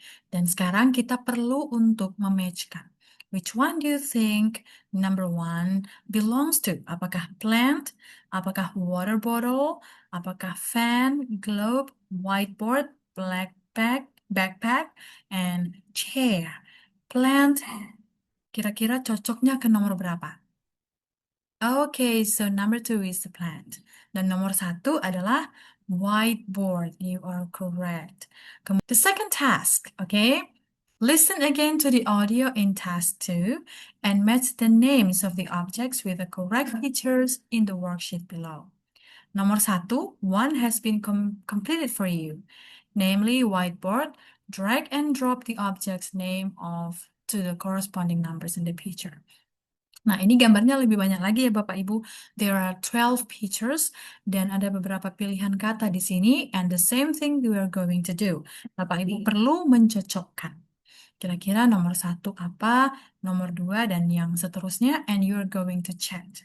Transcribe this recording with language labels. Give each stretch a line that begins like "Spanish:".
Indonesian: Dan sekarang kita perlu untuk mematchkan.
English: Which one do you think number 1 belongs to?
Indonesian: Apakah plant? Apakah water bottle? Apakah fan, globe, whiteboard, backpack, and chair? Plant, kira-kira cocoknya ke nomor berapa?
English: Okay, so number 2 is the plant.
Indonesian: Dan nomor 1 adalah whiteboard.
English: You are correct. The second task, okay? Listen again to the audio in task 2 and match the names of the objects with the correct pictures in the worksheet below. Nomor 1, one has been completed for you, namely whiteboard. Drag and drop the object's name to the corresponding numbers in the picture.
Indonesian: Nah, ini gambarnya lebih banyak lagi ya Bapak Ibu.
English: There are 12 pictures
Indonesian: dan ada beberapa pilihan kata di sini
English: and the same thing we are going to do.
Indonesian: Bapak Ibu perlu mencocokkan. Kira-kira nomor 1 apa, nomor 2 dan yang seterusnya
English: and you are going to check.